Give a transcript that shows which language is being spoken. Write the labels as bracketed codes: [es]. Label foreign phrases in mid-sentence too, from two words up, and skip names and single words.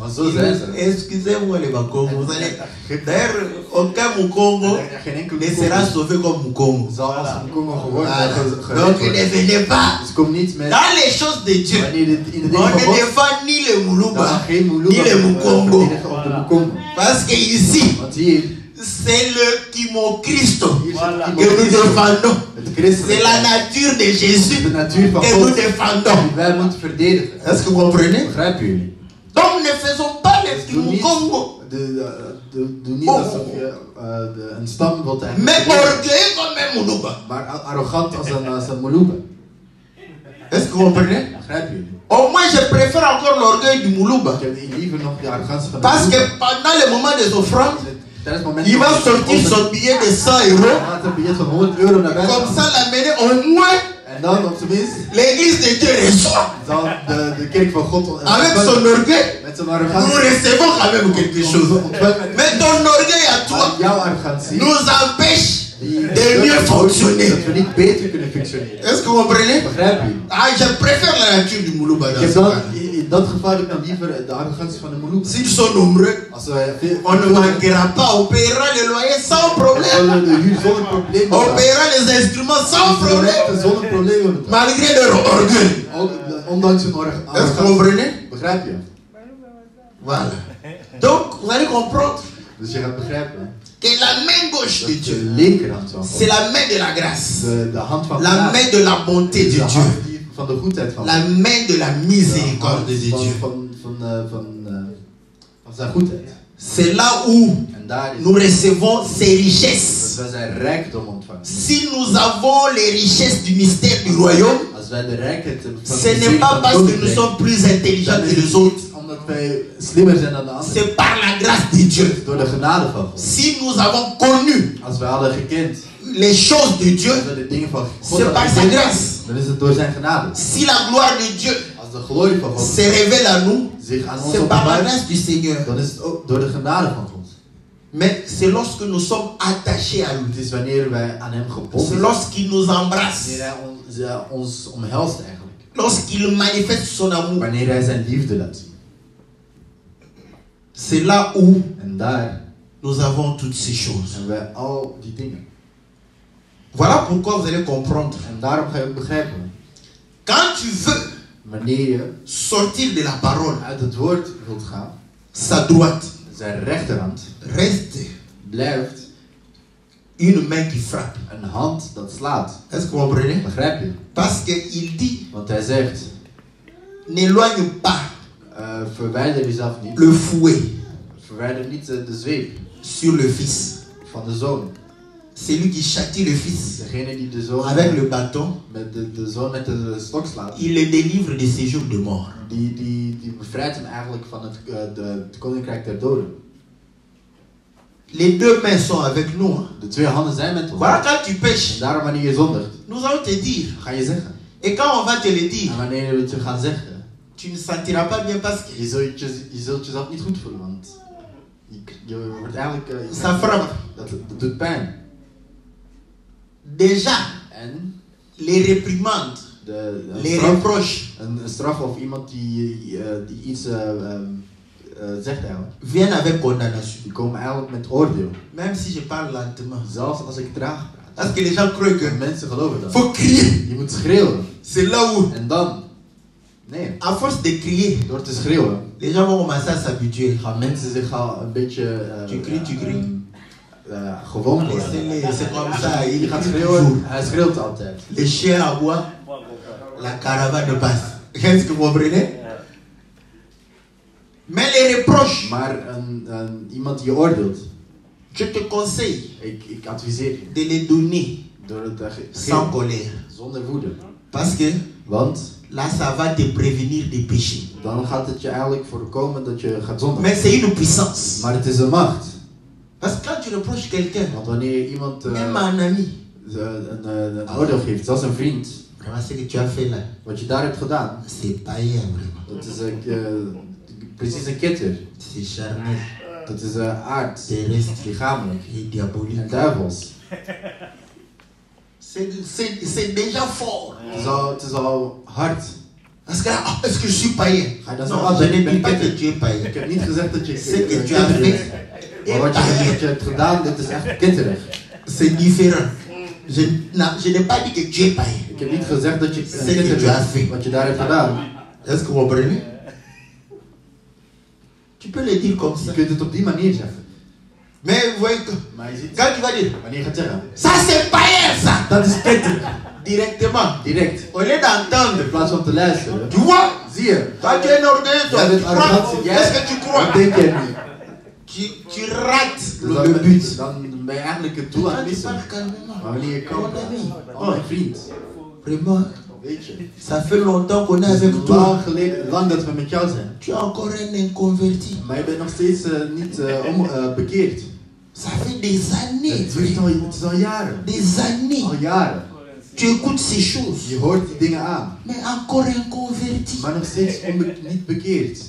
[nl] Maar zo zijn ze. [fr] Excusez-moi les Bakongos. Vous allez... D'ailleurs, aucun Mukongo [nl] Geen enkel [fr] ne sera sauvé comme Mukongo. [nl] zal als een moekongo geworden [fr] Voilà. Donc ne [nl] worden. [fr] venez pas. [nl] Dus kom niet met... [fr] Dans les choses de Dieu, [nl] Wanneer dit in de [fr] on [nl] dingen van [fr] ne [nl] God, [fr] défend ni le [nl] dan [fr] Moulouba, [nl] geen moeluba [fr] ni le Mukongo. [nl] verdedigen op de moekongo. [fr] Parce que ici, [nl] Want hier, [fr] c'est le Kimo Christo [nl] hier [fr] Voilà. [nl] zit [fr] que nous [nl] iemand [fr] défendons. [nl] het [fr] C'est [nl] christelijke. [fr] la nature de Jésus [nl] De natuur van [fr] que nous [nl] God [fr] défendons. [nl] die wij moeten verdedigen. [fr] Est-ce que vous comprenez? [nl] Begrijpen jullie? [fr] Donc ne faisons pas le [nl] Doe niet, [fr] Mukongo, [nl] doe niet alsof je een stam wilt [fr] mais [nl] eigenlijk, [fr] orgueilleux comme un Moulouba. [nl] maar arrogant als een moeluba. [fr] Est-ce que vous comprenez? [nl] Begrijpen jullie? [fr] Au moins, je préfère encore l'orgueil du Moulouba. [nl] Ik heb liever nog de arrogantie van de [fr] Parce que [nl] moeluba. [fr] pendant le moment des offrandes, [nl] Tijdens het moment [fr] il va sortir son billet de 100 €. [nl] Hij gaat een budget van 100 euro naar buiten. [fr] Comme ça, l'amener au moins, [nl] En dan op zijn minst [fr] l'église de Dieu reçoit. [nl] zal de kerk van God [fr] Avec son orgueil, [nl] met zijn [fr] nous [nl] arrogantie [fr] recevons quand même quelque chose. [nl] ontvangen. [fr] Mais ton orgueil à [nl] Maar [fr] toi [nl] jouw arrogantie [fr] nous empêche [nl] die [fr] de mieux fonctionner. [nl] dat we niet beter kunnen functioneren. [fr] Est-ce que vous comprenez? [nl] Begrijp je? [fr] Ah, je préfère la nature du Moulouba [nl] Ik [fr] dans [nl] heb [fr] ce [nl] dan, [fr] cas. [nl] in dat geval heb ik dan liever de arrogantie van de moeluba. [fr] S'ils sont nombreux, [nl] Als wij veel, [fr] on ne manquera pas. On paiera le loyer sans problème. [nl] zullen de huur zonder probleem [fr] On [nl] betalen. [fr] paiera les instruments sans problème. [nl] Zonder probleem betalen. [fr] Malgré leur orgueil. [nl] Ook, ondanks hun [fr] Est-ce que vous [nl] arrogantie. [fr] comprenez? [nl] Begrijp je? [fr] Voilà. Donc, vous allez comprendre [nl] Dus je gaat begrijpen [fr] que la main gauche de [nl] dat [fr] Dieu, [nl] de linkerhand van [fr] c'est [nl] God, [fr] la main de la grâce, [nl] de hand van [fr] la [nl] genade, [fr] main de la bonté [nl] is de [fr] de Dieu, [nl] hand die van de goedheid van [fr] la [nl] God. [fr] main de la [nl] De [fr] miséricorde [nl] hand [fr] de Dieu. [nl] van zijn goedheid. [fr] C'est là où [nl] En daar is [fr] nous recevons ces [nl] dat [fr] richesses. [nl] wij zijn rijkdom ontvangen. [fr] Si nous avons les richesses du mystère du royaume, [nl] Als wij de rijkheid van [fr] ce n'est pas parce que nous sommes plus intelligents que les autres, [nl] omdat wij slimmer zijn dan de anderen. [fr] c'est par la grâce de Dieu. [nl] Door de genade van God. [fr] Si nous avons connu [nl] Als wij hadden gekend [fr] les choses de Dieu, [nl] als wij de dingen van God [fr] c'est par [nl] hadden [fr] sa [nl] gekend, [fr] grâce. [nl] dan is het door zijn genade. [fr] Si la gloire de Dieu [nl] Als de glorie van God [fr] se révèle à nous, [nl] zich aan ons [fr] c'est par la [nl] openbaart, [fr] grâce du Seigneur. [nl] dan is het ook door de genade van God. [fr] Mais c'est lorsque nous sommes attachés à lui. [nl] Het is wanneer wij aan hem gebonden [fr] C'est [nl] zijn. [fr] lorsqu'il nous embrasse. [nl] Wanneer hij ons omhelst eigenlijk. [fr] Lorsqu'il manifeste son amour. [nl] Wanneer hij zijn liefde laat zien. [fr] C'est là où [nl] En daar [fr] nous avons toutes ces choses. [nl] hebben wij al die dingen. [fr] Voilà pourquoi vous allez comprendre. [nl] En daarom ga je ook begrijpen. [fr] Quand tu veux [nl] Wanneer je [fr] sortir de la parole, [nl] uit het woord wilt gaan. [fr] sa droite [nl] Zijn rechterhand [fr] reste [nl] blijft [fr] une main qui frappe. [nl] een hand dat slaat. [fr] Est-ce que vous comprenez? [nl] Begrijp je? [fr] Parce qu'il dit, [nl] Want hij zegt. [fr] n'éloigne pas [nl] Verwijder jezelf niet. [fr] le fouet [nl] Verwijder niet de zweep [fr] sur le fils. [nl] van de zoon. [fr] C'est lui qui châtie le fils [nl] Degene die de zoon [fr] avec le bâton. [nl] met de zoon met de stok slaat. [fr] Il le délivre de ses jours de mort. [nl] Die bevrijdt hem eigenlijk van het koninkrijk der doden. [fr] Les deux mains sont avec nous. Hein. [nl] De twee handen zijn met ons. [fr] Voilà, quand tu [nl] En [fr] pêches, [nl] daarom wanneer je zondigt, [fr] nous allons te dire. [nl] ga je zeggen. [fr] Et quand on va te le dire, [nl] En wanneer we het je gaan zeggen, [fr] tu ne sentiras pas bien parce que [nl] je zult jezelf niet goed voelen. Want je wordt eigenlijk... [fr] ça frappe. [nl] Dat doet pijn. [fr] Déjà, [nl] En [fr] les réprimandes, les reproches [nl] een straf of iemand die iets zegt eigenlijk. [fr] viennent avec condamnation. [nl] Die komen eigenlijk met oordeel. [fr] Même si je parle lentement. [nl] Zelfs als ik traag praat. [fr] Parce que les gens croient [nl] En [fr] que [nl] mensen geloven dat. [fr] faut crier. [nl] Je moet schreeuwen. [fr] C'est là où, [nl] En dan, nee, [fr] à force de crier, [nl] door te schreeuwen, [fr] les gens vont commencer à s'habituer. [nl] gaan mensen zich al een beetje [fr] Tu cries. [nl] gewoon worden. [fr] C'est comme ça. [nl] Je [fr] Il [nl] gaat schreeuwen, hij schreeuwt altijd. [fr] Les chiens aboient, la caravane passe. Qu'est-ce que vous comprenez? Mais les reproches, [nl] Maar iemand die je oordeelt, [fr] je te conseille [nl] ik adviseer je, [fr] de les donner [nl] door het te [fr] sans [nl] geven, [fr] colère. [nl] zonder woede. [fr] Parce que [nl] Want [fr] là, ça va te prévenir des péchés. [nl] dan gaat het je eigenlijk voorkomen dat je gaat zondigen. [fr] Mais c'est une puissance. [nl] Maar het is een macht. [fr] Parce que quand tu reproches quelqu'un, [nl] Want wanneer iemand [fr] même un ami, [nl] een oordeel geeft, zelfs een vriend, [fr] vraiment ce que tu as fait là, [nl] wat je daar hebt gedaan, [fr] c'est païen vraiment. [nl] dat is precies een ketter. [fr] C'est charnel, [nl] Dat is aard, [fr] terrestre [nl] lichamelijk [fr] et diabolique. [nl] en duivels. [fr] C'est déjà fort. [nl] Het is al hard. [fr] Parce que là, est-ce que je suis païen? [nl] Ga je dan [fr] Non, [nl] zeggen, [fr] je ne dis [nl] ben [fr] pas que [nl] ketter. [fr] tu es païen. [nl] Ik heb niet gezegd dat je [fr] C'est que tu as [nl] ketter bent. [fr] fait [nl] Maar wat je hebt gedaan, dat is echt ketterig. [fr] c'est différent. Je n'ai pas dit que tu es païen. [nl] Ik heb niet gezegd dat je [fr] C'est que tu as [nl] ketter [fr] fait. [nl] bent, wat je daar hebt gedaan. [fr] Est-ce que vous comprenez? Tu peux le dire comme [nl] Je [fr] ça. [nl] kunt het op die manier zeggen. [fr] Mais vous voyez que [nl] Maar je ziet, [fr] quand tu vas dire, [nl] wanneer je gaat zeggen, [fr] ça c'est païen ça, [nl] dat is ketterig. [fr] directement, [nl] Direct. [fr] au lieu d'entendre, [nl] In plaats van te luisteren. [fr] tu vois, [nl] Zie je? [fr] quand tu es orgueilleux, toi, [nl] Jij [fr] tu [nl] bent arrogant. [fr] crois, [nl] Jij- [fr] qu'est-ce que tu crois? [nl] Wat denk jij nu? [fr] Tu rates [nl] Dus [fr] le but. [nl] dan ben je eigenlijk het doel aan het [fr] Quand tu [nl] missen. [fr] parles calmement, [nl] Maar wanneer je kan, [fr] mon ami, [nl] oh mijn vriend, [fr] vraiment, [nl] weet je, [fr] ça fait longtemps qu'on est [nl] het [fr] avec [nl] is [fr] toi. [nl] lang dat we met jou zijn. [fr] Tu es encore un inconverti. [nl] Maar je bent nog steeds niet bekeerd. [fr] Ça fait des années, [nl] Het is al jaren. [fr] des années. [nl] Al jaren. [fr] Tu écoutes ces choses, [nl] Je hoort die dingen aan. [fr] mais encore inconverti. [nl] Maar nog steeds niet bekeerd.